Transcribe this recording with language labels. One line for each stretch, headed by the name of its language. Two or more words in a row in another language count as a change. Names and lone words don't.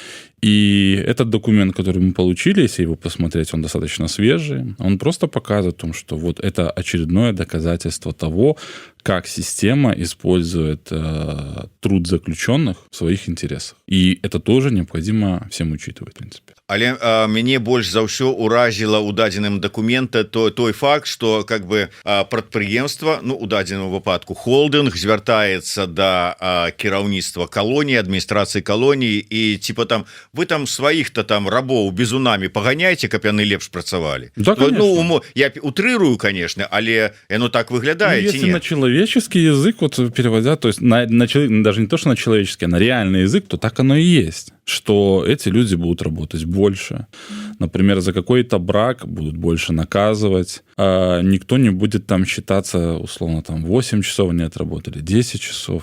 Russian: И этот документ, который мы получили, если его посмотреть, он достаточно свежий, он просто показывает о том, что вот это очередное доказательство того, как система использует труд заключенных в своих интересах. И это тоже необходимо всем учитывать, в принципе.
Belarusian: Але мяне больш за ўсё уразіла ў дадзеным дакументе той факт, што
Russian: как бы
Belarusian: прадпрыемства, ну у дадзеным выпадку холдинг звяртаецца да кіраўніцтва калоніі, адміністрацыі калоніі і типа там вы там сваіх-то там рабоў бізунамі паганяйце, каб яны лепш працавалі. Да, ну, я утрырую, конечно, але яно так выглядае. Ну,
Russian: если на человеческий язык вот переводя, то есть даже не то, что на человеческий, а на реальный язык, то так оно и есть, что эти люди будут работать больше. Например, за какой-то брак будут больше наказывать. Никто не будет там считаться, условно, там 8 часов они отработали, 10 часов.